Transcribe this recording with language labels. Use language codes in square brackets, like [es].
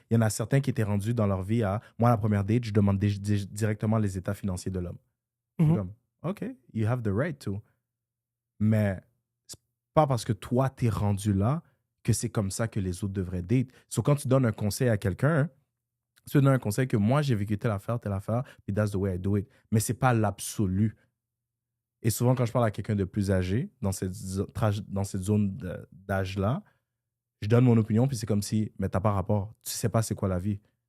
[fr] Il y en a certains qui étaient rendus dans leur vie à, moi, la première date, je demande directement les états financiers de l'homme. Je suis Mhm. comme, [en] OK, you have the right to. [fr] Mais c'est pas parce que toi, t'es rendu là que c'est comme ça que les autres devraient date. So, quand tu donnes un conseil à quelqu'un, tu donnes un conseil que moi, j'ai vécu telle affaire, puis [en] that's the way I do it. [fr] Mais c'est pas l'absolu. Et souvent, quand je parle à quelqu'un de plus âgé, dans cette zone d'âge-là, je donne mon opinion, puis c'est comme si, mais t'as pas rapport. Tu sais pas c'est quoi la vie.